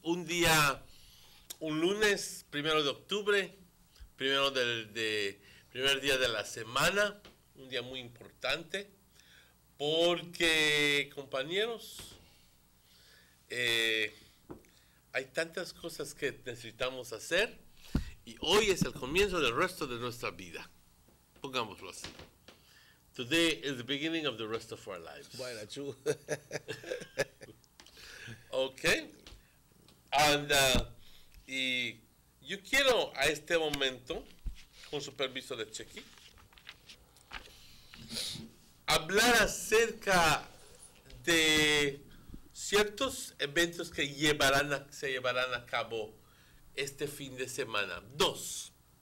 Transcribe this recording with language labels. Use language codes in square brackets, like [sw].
[es] Un lunes, 1 de octubre, primer día de la semana, un día muy importante porque, compañeros, hay tantas cosas que necesitamos hacer y hoy es el comienzo del resto de nuestra vida. Pongámoslo así. [en] Today is the beginning of the rest of our lives. [es] Bueno, [en] true. Okay. And, [es] y yo quiero a este momento, con su permiso de Chequi, hablar acerca de ciertos eventos que se llevarán a cabo este fin de semana. 2.